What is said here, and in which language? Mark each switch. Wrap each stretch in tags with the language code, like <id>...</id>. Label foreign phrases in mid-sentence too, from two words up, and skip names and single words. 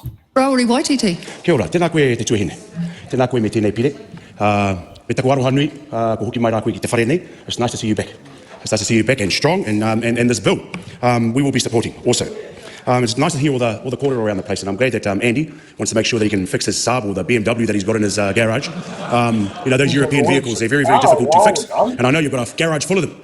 <mi>Rawiri Waititi. Kia ora, tēnā koe te tuahine. Tēnā koe me tēnei pire. Me taku aroha nui, ko hoki mai rā koe ki te whare nei.</mi> <en>It's nice to see you back. It's nice to see you back and strong, and this bill we will be supporting also. It's nice to hear all the corridor around the place, and I'm glad that Andy wants to make sure that he can fix his Saab or the BMW that he's got in his garage. Those European vehicles, they're very, very difficult to fix, and I know you've got a garage full of them.</en>